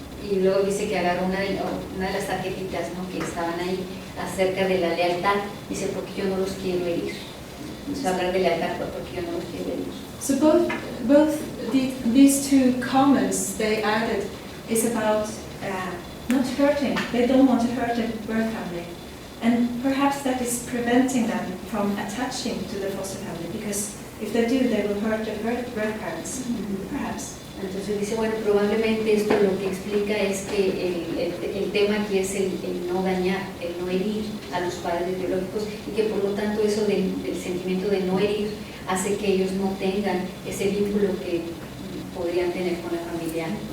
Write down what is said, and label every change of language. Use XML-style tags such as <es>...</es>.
<es>Y luego dice que agarró una de las tarjetitas, ¿no?, que estaban ahí acerca de la lealtad. Dice, porque yo no los quiero herir. Entonces, hablar de lealtad porque yo no los quiero herir.</es> <en>So both these two comments they added is about not hurting. They don't want to hurt the birth family. And perhaps that is preventing them from attaching to the foster family, because if they do, they will hurt their birth parents, perhaps.</en> <es>Entonces dice, bueno, probablemente esto lo que explica es que el tema aquí es el no dañar, el no herir a los padres biológicos, y que por lo tanto eso del sentimiento de no herir hace que ellos no tengan ese vínculo que podrían tener con la familia</es>